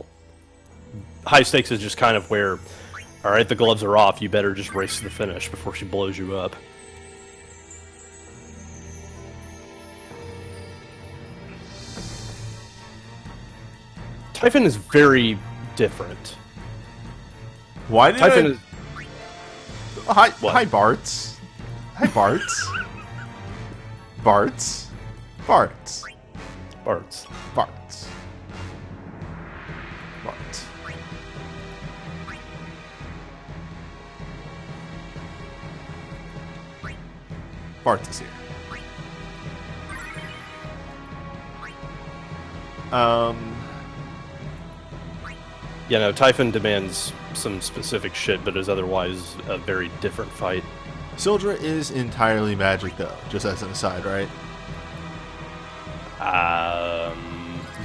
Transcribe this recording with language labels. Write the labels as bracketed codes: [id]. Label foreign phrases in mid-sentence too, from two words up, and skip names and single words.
[en] High stakes is just kind of where, alright, the gloves are off, you better just race to the finish before she blows you up. Typhon is very different. Why did Typhon I... is... Hi, What? hi, Barts. Hi, Barts. Barts. Barts. Barts. Barts. Barts. Barts is here. Yeah, no, Typhon demands some specific shit, but is otherwise a very different fight. Sildra is entirely magic, though, just as an aside, right?